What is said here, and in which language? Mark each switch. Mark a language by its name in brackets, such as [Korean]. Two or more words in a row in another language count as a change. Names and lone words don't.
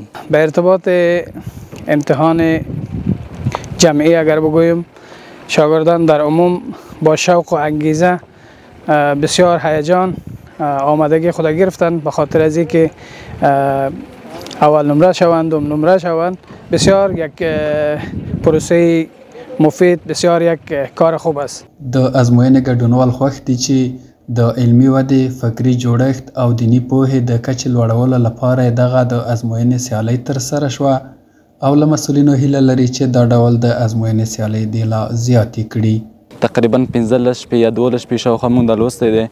[Persian] به ارتباط امتحان جمعی اگر بگویم، شاگردان در عموم با شوق و انگیزه بسیار هیجان آمادگی خود گرفتند به خاطر از اینکه اول نمره شوند، دوم نمره شوند. بسیار یک پروسه مفید، بسیار یک کار خوب است. [Pashto] د ازموینې ګډونوال خوښ دي چې د علمي ودې، فکري جوړښت او دیني پوهې د کچې لوړولو لپاره دغه د ازموینې سیالۍ ترسره شوه او له مسؤلینو هیله لري چې دا ډول د ازموینې سیالۍ دې لا زیاتې کړي. تقریبا 15 شپې یا 12 شپې شاوخوا موږ دا لوستی دی.